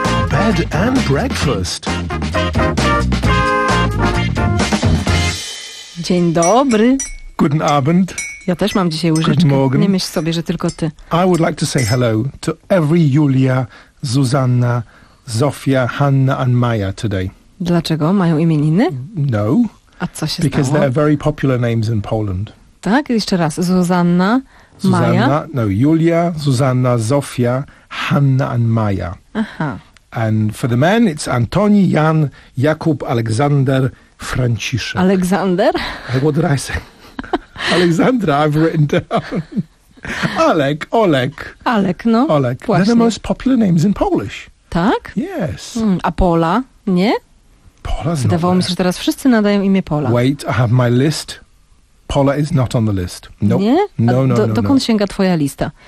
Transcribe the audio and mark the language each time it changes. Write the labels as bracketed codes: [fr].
[en] Bed and Breakfast. [pl] Dzień dobry. [de] Guten Abend. [pl] Ja też mam dzisiaj łyżeczkę. Nie myśl sobie, że tylko ty. [en] I would like to say hello to every Julia, Zuzanna, Zofia, Hanna and Maya today. [pl] Dlaczego? Mają imieniny? No. A co się [en] Because [pl] stało? [en] They are very popular names in Poland. [pl] Tak, jeszcze raz. Zuzanna, Maja. [en] No, Julia, Zuzanna, Zofia, Hanna and Maja. [pl] Aha. [en] And for the men it's Antoni, Jan, Jakub, Aleksander, Franciszek. [pl] Aleksander? [en] What did I say? Aleksandra, I've written down. [pl] Alek, Olek. Alek, no. Olek. Właśnie. [en] They're the most popular names in Polish. [pl] Tak? [en] Yes. [pl] A Pola, nie? [en] Pola's [pl] Zdawało [en] not [pl] mi się, że teraz wszyscy nadają imię Pola. [en] Wait, I have my list. Pola is not on the list. Nope. [pl] Nie? [en] No, no, no. [pl] Dokąd sięga twoja lista?